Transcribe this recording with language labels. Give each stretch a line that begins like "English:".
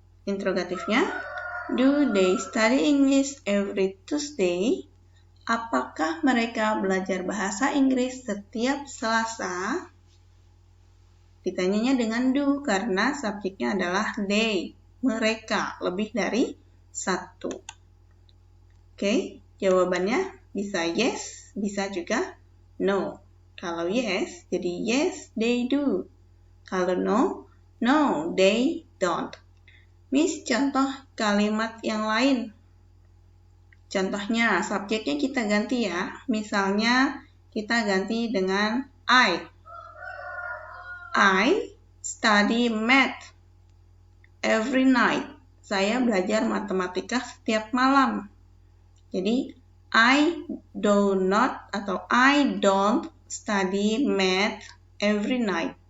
English: Interrogatifnya, do they study English every Tuesday?
Indonesian: Apakah mereka belajar bahasa Inggris setiap Selasa? Ditanyanya dengan do karena subjeknya adalah they, mereka, lebih dari satu. Oke, jawabannya bisa yes, bisa juga no. Kalau
English: yes, jadi yes, they do. Kalau no, no, they don't.
Indonesian: Miss, contoh kalimat yang lain. Contohnya, subjeknya kita ganti ya. Misalnya, kita ganti dengan I.
English: I study math every night.
Indonesian: Saya belajar matematika setiap malam. Jadi,
English: I do not
Indonesian: atau
English: I don't study math every night.